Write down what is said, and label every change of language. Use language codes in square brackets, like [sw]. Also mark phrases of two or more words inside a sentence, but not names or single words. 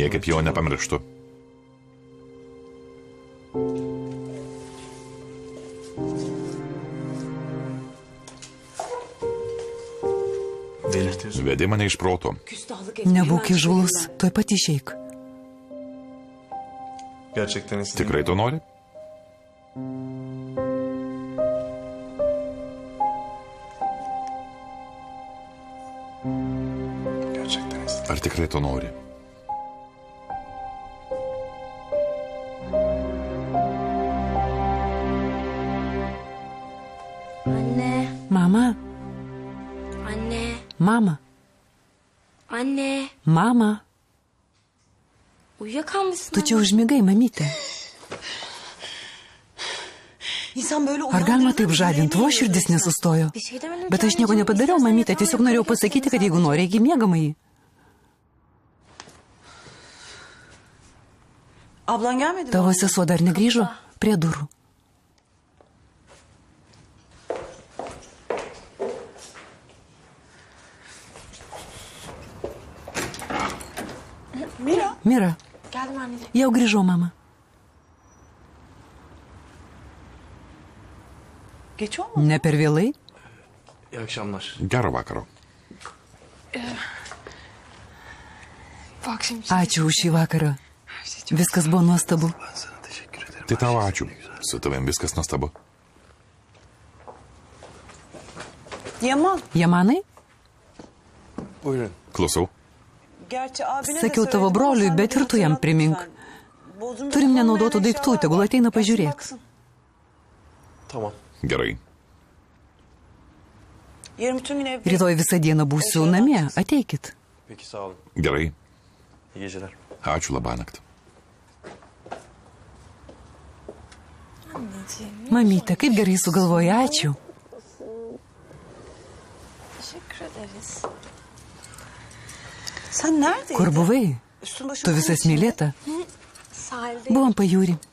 [lt] Niekaip jo nepamirštu. [tr] Delirtiyorsun. [lt] Vedi mane iš proto. [tr] Küstahlık etmeyi [lt] Nebūk įžūlus, tuoj pat išeik. [tr] Gerçekten istedim. [lt] Tikrai to nori? [tr] Gerçekten istedim. [lt] Ar tikrai to nori? [tr] Anne, [lt] Mama, [tr] anne, [lt] mama, [tr] anne. [lt] mama. [tr] Uyuyakalmışsın. [lt] Tu čia užmigai, mamytė. [tr] İnsan böyle [lt] Ar galima taip žadinti? Tavo širdis nesustojo. [tr] Bir şey demedim. [lt] Bet aš nieko nepadariau, mamytė. Tiesiog norėjau pasakyti, kad jeigu nori, eik į miegamąjį. [tr] Ablan gelmedi mi? [lt] Tavo sesuo dar negrįžo prie durų. Mira. Mira, [tr] Geldim anneciğim. [lt] jau grįžau, mama. [tr] Geç olmadı. [lt] Ne per vėlai? [tr] İyi akşamlar. [lt] Gero vakaro. Ačiū už šį vakarą. Viskas buvo nuostabu. Tai tau ačiū. Su tavim viskas nuostabu. Yamanai? [tr] Buyurun. [lt] Klausau. Sakiau tavo broliui, bet ir tu jam primink. Turim nenaudotų daiktų, tegul ateina pažiūrėk. [tr] Tamam. [lt] Gerai. Rytoj visą dieną būsiu namie, ateikit. [tr] Peki sağ olun. [lt] Gerai. [tr] İyi geceler. [lt] Ačiū labanakt. Mamyte, kaip gerai sugalvoji, ačiū. Kur buvai? Tu visas mylėta. Buvom pajūri.